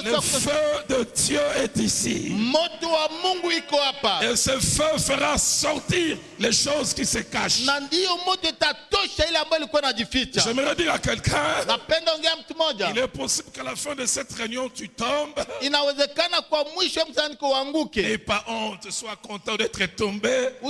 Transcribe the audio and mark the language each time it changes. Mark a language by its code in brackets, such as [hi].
[fr] Le feu de Dieu est ici. [sw] moto wa Mungu iko hapa. [fr] Et ce feu fera sortir les choses qui se cachent. [sw] Na ndiyo moto itatosha ile ambayo ilikuwa inajificha. [fr] J'aimerais dire à quelqu'un, [sw] Napenda ongea mtu moja. [fr] il est possible qu'à la fin de cette réunion, tu tombes. [sw] Inawezekana kwa mwisho msaniko uanguke. [fr] Et pas honte, sois content d'être tombé.